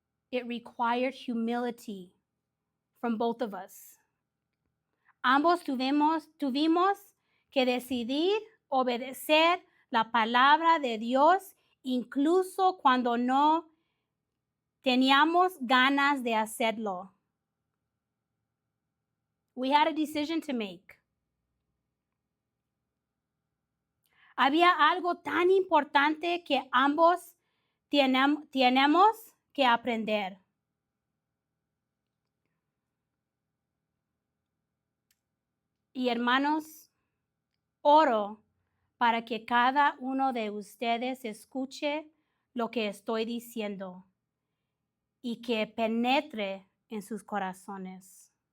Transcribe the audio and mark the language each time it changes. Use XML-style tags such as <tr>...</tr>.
<en>It required humility from both of us.</en> <es>Ambos tuvimos que decidir obedecer la palabra de Dios incluso cuando no teníamos ganas de hacerlo.</es> <en>We had a decision to make.</en> <es>Había algo tan importante que ambos tenemos que aprender. Y hermanos, oro para que cada uno de ustedes escuche lo que estoy diciendo y que penetre en sus corazones.</es>